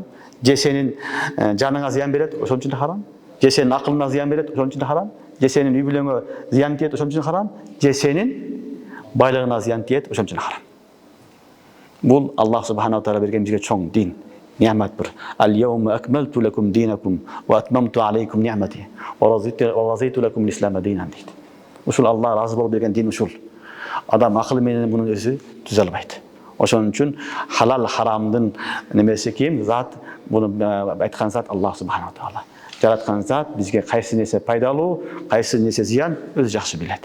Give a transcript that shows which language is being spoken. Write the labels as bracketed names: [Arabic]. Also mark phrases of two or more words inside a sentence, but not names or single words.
[Kyrgyz] Же сенин жаныңа зыян берет, ошон үчүн харам. Же сенин акылыңа зыян берет, ошон үчүн харам. Же сенин үй бүлөңө зыян тиет, ошон үчүн харам. Же сенин байлыгына зыян тиет, ошон үчүн харам. Бул [Arabic] الله سبحانه وتعالى [Kyrgyz] берген бизге чоң дин, неамат бир. [Arabic] اليوم أكملت لكم دينكم وأتممت عليكم نعمتي ورضيت لكم الإسلام دينا дейт. Ушул Аллах разы болуп берген дин ушул. Адам акылы менен муну өзү түзө албайт. Ошон үчүн халал харамдын немеси ким? Зат, буну айткан зат الله سبحانه وتعالى. Жараткан зат бизге кайсы нерсе пайдалуу, кайсы нерсе зыян өзү жакшы билет.